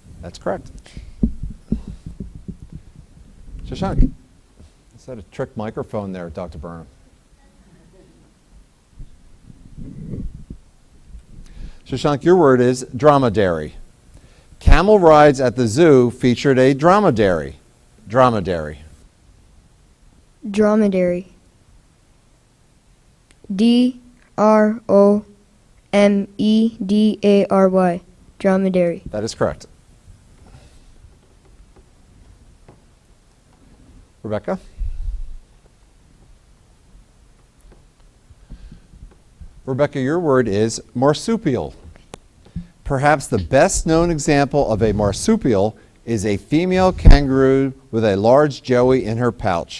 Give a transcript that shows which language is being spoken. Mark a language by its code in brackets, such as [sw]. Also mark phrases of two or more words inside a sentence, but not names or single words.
[en] That's correct. Shashank. Is that a trick microphone there, Dr. Burnham? Shashank, your word is dromedary. Camel rides at the zoo featured a dromedary. Dromedary. Dromedary. D-R-O-M-E-D-A-R-Y. Dromedary. That is correct. Rebecca? Rebecca, your word is marsupial. Perhaps the best known example of a marsupial is a female kangaroo with a large joey in her pouch.